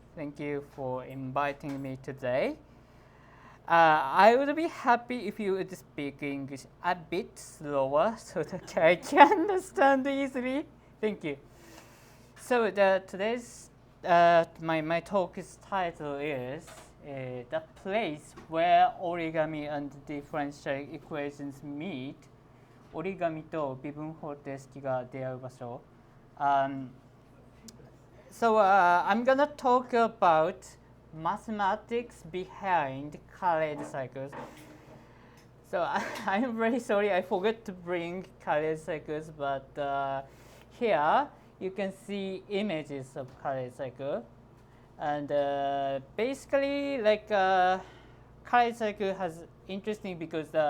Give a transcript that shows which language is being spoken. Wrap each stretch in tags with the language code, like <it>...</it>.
<en>Thank you for inviting me today. I would be happy if you would speak English a bit slower so that I can understand easily. Thank you. So today's my talk's title is The Place Where Origami and Differential Equations Meet.</en> <ja>折り紙と微分方程式が出会う場所。</ja> <en>So I'm gonna talk about mathematics behind Kaleidocycles. So I'm very sorry I forgot to bring Kaleidocycles, but here you can see images of Kaleidocycle, and basically like Kaleidocycle has interesting because</en>